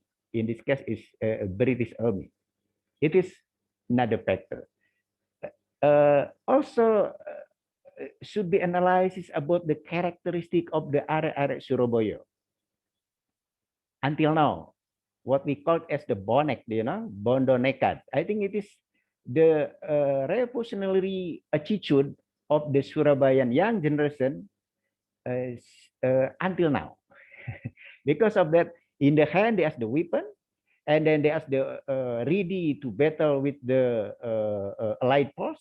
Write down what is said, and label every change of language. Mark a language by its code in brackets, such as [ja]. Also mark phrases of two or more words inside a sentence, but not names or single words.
[en] In this case, is British army. It is another factor. Also, should be analysis about the characteristic of the Arek-Arek Surabaya. Until now, what we call as the bonek, you know, [jv] bondo nekat. [en] I think it is the revolutionary attitude of the Surabayan young generation until now. Because of that, in the hand there's the weapon, and then they are ready to battle with the allied force.